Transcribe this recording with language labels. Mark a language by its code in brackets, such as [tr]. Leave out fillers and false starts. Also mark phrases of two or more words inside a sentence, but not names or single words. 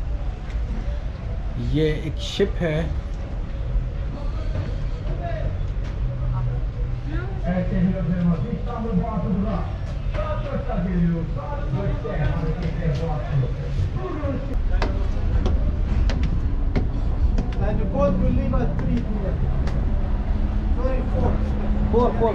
[hi] ये एक शिप है। [tr] Evet sevgili dostlarımız, İstanbul Boğaz turuna saat 4'te geliyoruz. Saat 4'te hareketli Boğaz turu. Bugün [en] And the boat will leave at 3 p.m. Sorry, 4.